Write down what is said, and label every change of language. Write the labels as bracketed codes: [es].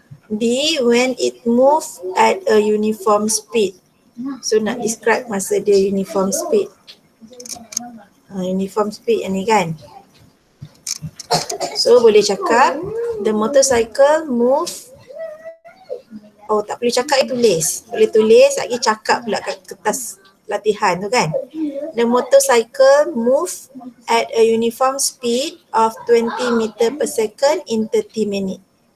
[en] D, when it move at a uniform speed. [ms] So nak describe masa dia uniform speed. Uniform speed yang ni kan. So boleh cakap [en] the motorcycle move. [ms] Oh, tak boleh cakap, tulis. Boleh tulis lagi, cakap pula kat kertas latihan tu kan. [en] The motorcycle move at a uniform speed of 20 meter per second in 30 minutes.